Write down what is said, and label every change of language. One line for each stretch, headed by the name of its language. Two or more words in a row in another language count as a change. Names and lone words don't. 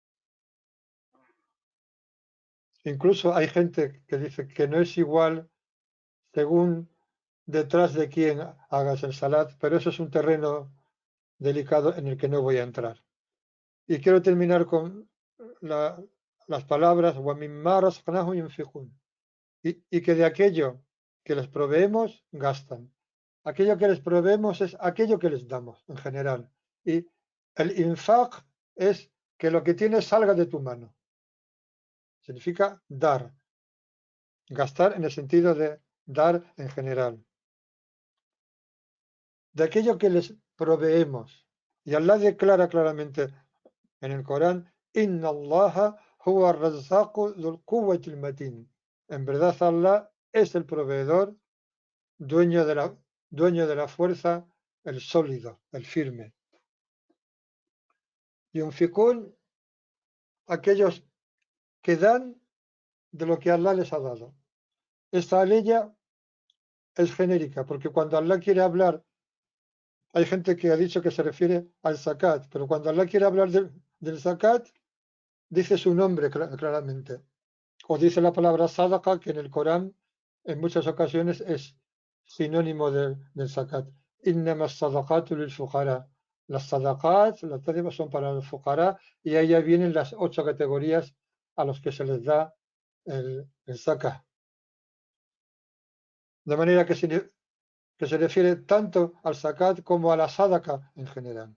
Spanish: Incluso hay gente que dice que no es igual según detrás de quién hagas el salat, pero eso es un terreno delicado en el que no voy a entrar. Y quiero terminar con las palabras
Arabic: وَمِمَّا رَزَقْنَاهُمْ يُنْفِقُونَ,
Spanish: y que de aquello que les proveemos, gastan. Aquello que les proveemos es aquello que les damos, en general. Y el infaq es que lo que tienes salga de tu mano. Significa dar. Gastar en el sentido de dar en general. De aquello que les proveemos. Y Allah declara claramente en el Corán,
Arabic: إن الله هو الرزاق ذو القوة المتين.
Spanish: En verdad Allah es el proveedor, dueño de la fuerza, el sólido, el firme. Y unficún, aquellos que dan de lo que Allah les ha dado. Esta aleya es genérica, porque cuando Allah quiere hablar, hay gente que ha dicho que se refiere al zakat, pero cuando Allah quiere hablar del zakat, dice su nombre claramente. O dice la palabra sadaqa, que en el Corán en muchas ocasiones es sinónimo del zakat.
Arabic: إنما الصدقات للفقراء.
Spanish: Las sadaqat, las tadibas son para los fuqara, y ahí ya vienen las 8 categorías a los que se les da el zakat. De manera que se refiere tanto al zakat como a la sadaqa en general.